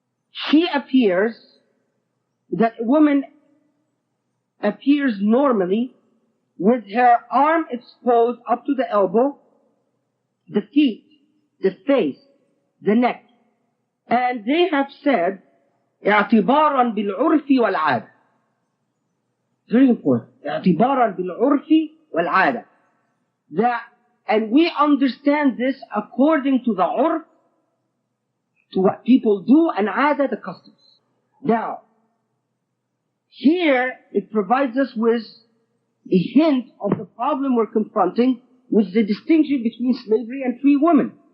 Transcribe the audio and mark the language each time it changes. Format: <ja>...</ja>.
<en>she appears, that a woman appears normally with her arm exposed up to the elbow, the feet, the face, the neck.</en> <ar>And they have said, اعتبارا بالعرف والعادة.</ar> <en>Very important.</en> <ar>اعتبارا بالعرف والعادة.</ar> <en>That, and we understand this according to the urf, to what people do, and عادة, the customs. Now, here it provides us with a hint of the problem we're confronting with the distinction between slavery and free women.</en>